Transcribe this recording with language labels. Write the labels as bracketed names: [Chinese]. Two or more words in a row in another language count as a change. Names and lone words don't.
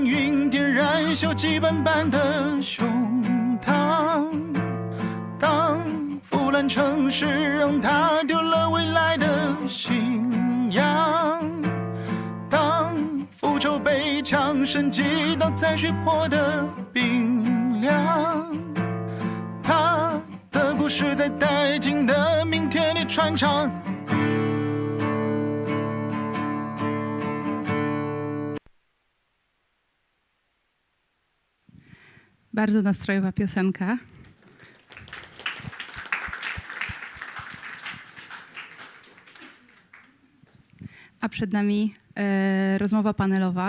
[Chinese] 运点燃锈迹斑斑的胸膛，当腐烂城市让他丢了未来的信仰，当复仇被枪声击倒在血泊的冰凉，他的故事在殆尽的明天里传唱。 [Polish] Bardzo nastrojowa piosenka. A przed nami rozmowa panelowa.